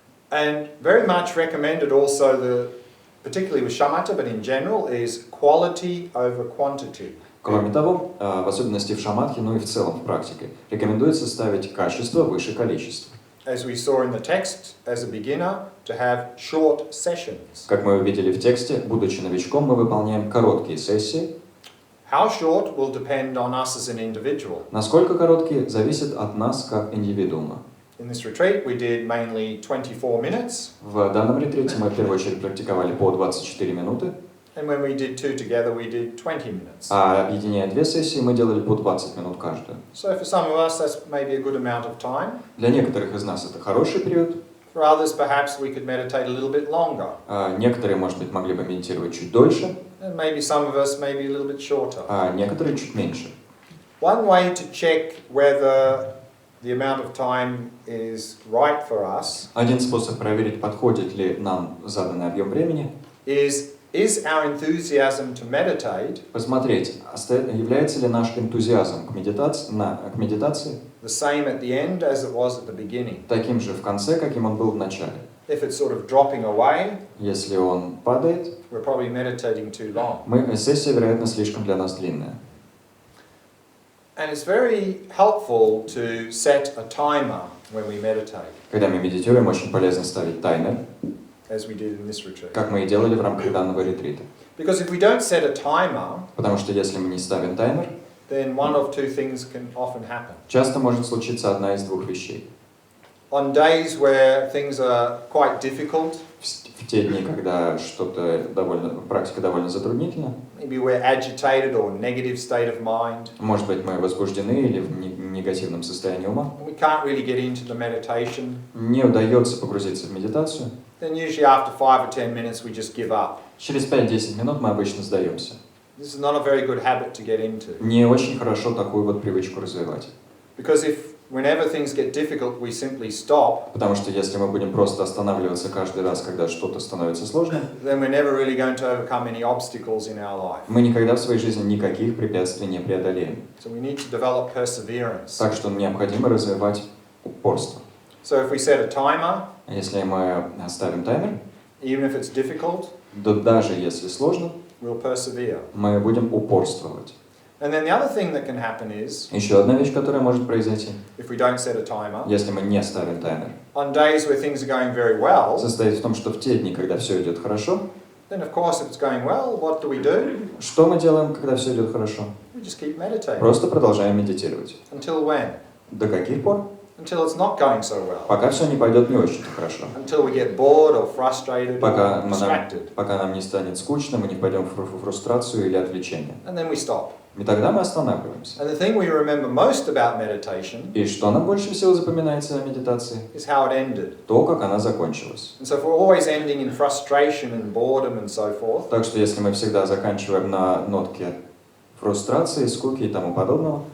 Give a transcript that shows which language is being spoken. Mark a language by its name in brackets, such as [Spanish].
[English] And very much recommended also, particularly with shamatha, but in general, is quality over quantity. [Russian] Кроме того, в особенности в шаматхе, но и в целом в практике, рекомендуется ставить качество выше количества. [English] As we saw in the text, as a beginner, to have short sessions. [Russian] Как мы увидели в тексте, будучи новичком, мы выполняем короткие сессии. [English] How short will depend on us as an individual. [Russian] Насколько короткие, зависит от нас как индивидуума. [English] In this retreat, we did mainly 24 minutes. [Russian] В данном ретрите мы в первую очередь практиковали по 24 минуты. [English] And when we did two together, we did 20 minutes. [Russian] А объединяя две сессии, мы делали по 20 минут каждую. [English] So for some of us, that's maybe a good amount of time. [Russian] Для некоторых из нас это хороший период. [English] For others, perhaps we could meditate a little bit longer. [Russian] А некоторые, может быть, могли бы медитировать чуть дольше. [English] And maybe some of us maybe a little bit shorter. [Russian] А некоторые чуть меньше. [English] One way to check whether the amount of time is right for us [Russian] Один способ проверить, подходит ли нам заданный объем времени, [English] is our enthusiasm to meditate [Russian] посмотреть, является ли наш энтузиазм к медитации [English] the same at the end as it was at the beginning. [Russian] таким же в конце, каким он был в начале. [English] If it's sort of dropping away, [Russian] Если он падает, [English] we're probably meditating too long. [Russian] сессия, вероятно, слишком для нас длинная. [English] And it's very helpful to set a timer when we meditate, [Russian] Когда мы медитируем, очень полезно ставить таймер, [English] as we did in this retreat. [Russian] как мы и делали в рамках данного ретрита. [English] Because if we don't set a timer, [Russian] Потому что если мы не ставим таймер, [English] then one of two things can often happen. [Russian] часто может случиться одна из двух вещей. [English] On days where things are quite difficult, [Russian] В те дни, когда практика довольно затруднительна, [English] maybe we're agitated or negative state of mind, [Russian] может быть, мы возбуждены или в негативном состоянии ума, [English] and we can't really get into the meditation, [Russian] не удается погрузиться в медитацию, [English] then usually after 5 or 10 minutes we just give up. [Russian] через 5-10 минут мы обычно сдаемся. [English] This is not a very good habit to get into. [Russian] Не очень хорошо такую вот привычку развивать. [English] Because whenever things get difficult, we simply stop, [Russian] Потому что если мы будем просто останавливаться каждый раз, когда что-то становится сложным, [English] then we're never really going to overcome any obstacles in our life. [Russian] мы никогда в своей жизни никаких препятствий не преодолеем. [English] So we need to develop perseverance. [Russian] Так что необходимо развивать упорство. [English] So if we set a timer, [Russian] Если мы ставим таймер, [English] even if it's difficult, [Russian] то даже если сложно, [English] we'll persevere. [Russian] мы будем упорствовать. [English] And then the other thing that can happen is, [Russian] Еще одна вещь, которая может произойти, [English] if we don't set a timer, [Russian] если мы не ставим таймер, [English] on days where things are going very well, [Russian] состоит в том, что в те дни, когда все идет хорошо, [English] then of course if it's going well, what do we do? [Russian] что мы делаем, когда все идет хорошо? [English] We just keep meditating. [Russian] Просто продолжаем медитировать. [English] Until when? [Russian] До каких пор? [English] Until it's not going so well. [Russian] Пока все не пойдет не очень хорошо. [English] Until we get bored or frustrated or distracted. [Russian] Пока нам не станет скучно, мы не пойдем в фрустрацию или отвлечение. [English] And then we stop. [Russian] И тогда мы останавливаемся. [English] And the thing we remember most about meditation [Russian] И что нам больше всего запоминается о медитации? [English] is how it ended. [Russian] То, как она закончилась. [English] And so if we're always ending in frustration and boredom and so forth, [Russian] Так что если мы всегда заканчиваем на нотке фрустрации, скуки и тому подобного,